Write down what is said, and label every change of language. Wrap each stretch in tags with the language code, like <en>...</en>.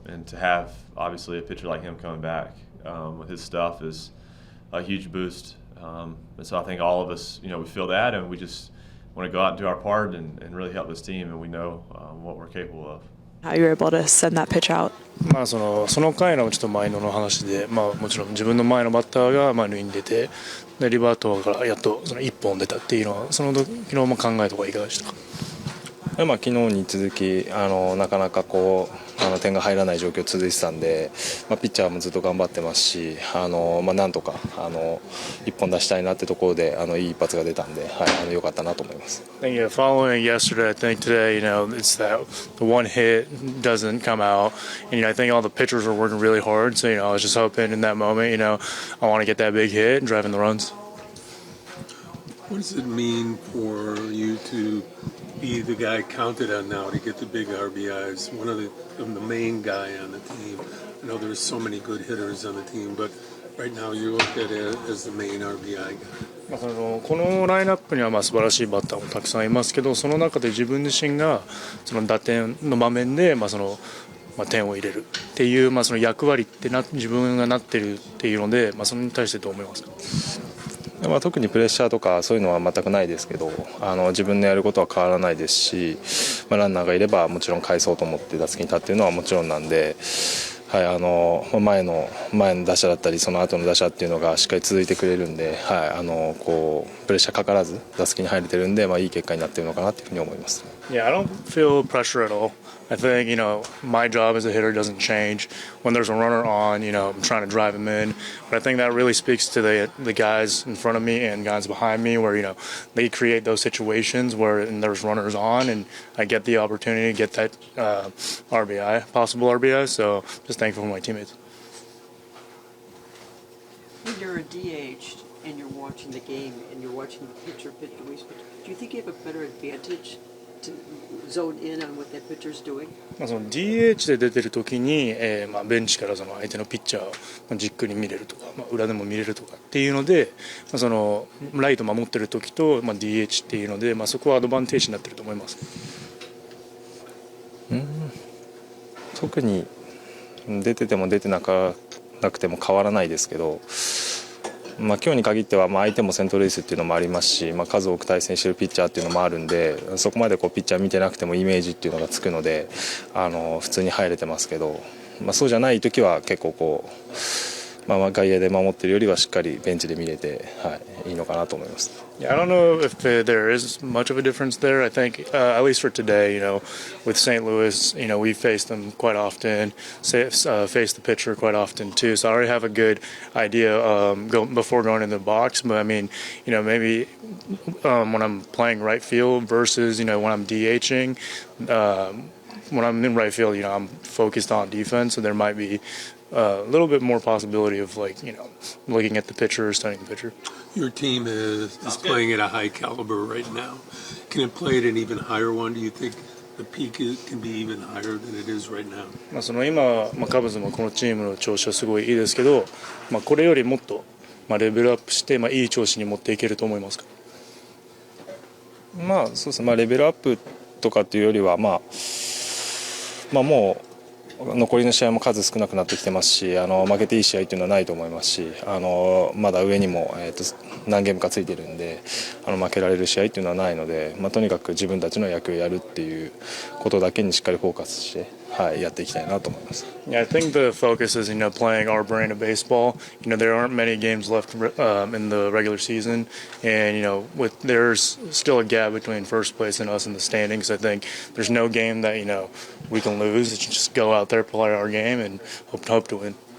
<en>And to have, obviously, a pitcher like him coming back with his stuff is a huge boost. And so I think all of us, we feel that, and we just want to go out and do our part and really help this team, and we know what we're capable of. How you were able to send that pitch out?</en> <ja>その回のちょっとマインドの話で、もちろん自分の前のバッターが塁に出て、でリバートからやっとその1本出たっていうのは、その時の考えとかいかがでしたか？昨日に続きなかなか点が入らない状況続いてたんで、ピッチャーもずっと頑張ってますし、なんとか一本出したいなってところでいい一発が出たんで、良かったなと思います。</ja> <en>Yeah, following yesterday, I think today, it's that the one hit doesn't come out, and I think all the pitchers were working really hard. So I was just hoping in that moment, I want to get that big hit and drive in the runs. What does it mean for you to be the guy counted on now to get the big RBIs? One of the main guy on the team. I know there's so many good hitters on the team, but right now you look at it as the main RBI guy.</en> <ja>このラインナップには素晴らしいバッターもたくさんいますけど、その中で自分自身がその打点の場面で点を入れるっていうその役割って自分がなってるっていうので、それに対してどう思いますか？特にプレッシャーとかそういうのは全くないですけど、自分のやることは変わらないですし、ランナーがいればもちろん返そうと思って打席に立っているのはもちろんなんで、前の打者だったりその後の打者っていうのがしっかり続いてくれるんで、プレッシャーかからず打席に入れてるんで、いい結果になっているのかなというふうに思います。</ja> <en>Yeah, I don't feel pressure at all. I think, my job as a hitter doesn't change. When there's a runner on, I'm trying to drive him in. But I think that really speaks to the guys in front of me and guys behind me where, they create those situations where there's runners on and I get the opportunity to get that possible RBI. So just thankful for my teammates. When you're a DH and you're watching the game and you're watching the pitcher pitch the way he's pitching, do you think you have a better advantage to zone in on what that pitcher's doing?</en> <ja>その DH で出てる時に、ベンチからその相手のピッチャーをじっくり見れるとか、裏でも見れるとかっていうので、そのライト守ってる時と、DH っていうので、そこはアドバンテージになってると思います。特に出てても出てなくても変わらないですけど、今日に限っては相手もセントルイスっていうのもありますし、数多く対戦しているピッチャーっていうのもあるんで、そこまでピッチャー見てなくてもイメージっていうのがつくので、普通に入れてますけど、そうじゃない時は結構外野で守ってるよりはしっかりベンチで見れて、いいのかなと思います。</ja> <en>Yeah, I don't know if there is much of a difference there. I think, at least for today, with St. Louis, we faced them quite often, faced the pitcher quite often too. So I already have a good idea before going in the box. But I mean, maybe when I'm playing right field versus, when I'm DHing, when I'm in right field, I'm focused on defense, so there might be a little bit more possibility of looking at the pitcher or studying the pitcher. Your team is playing at a high caliber right now. Can it play at an even higher one? Do you think the peak can be even higher than it is right now?</en> <ja>今、カブズもこのチームの調子はすごいいいですけど、これよりもっと、レベルアップして、いい調子に持っていけると思いますか？そうですね、レベルアップとかっていうよりは、もう残りの試合も数少なくなってきてますし、負けていい試合っていうのはないと思いますし、まだ上にも、何ゲームかついてるんで、負けられる試合っていうのはないので、とにかく自分たちの野球をやるっていうことだけにしっかりフォーカスして、やっていきたいなと思います。</ja> <en>Yeah, I think the focus is, playing our brand of baseball. There aren't many games left in the regular season, and there's still a gap between first place and us in the standings. I think there's no game that we can lose. It's just go out there, play our game, and hope to win.</en>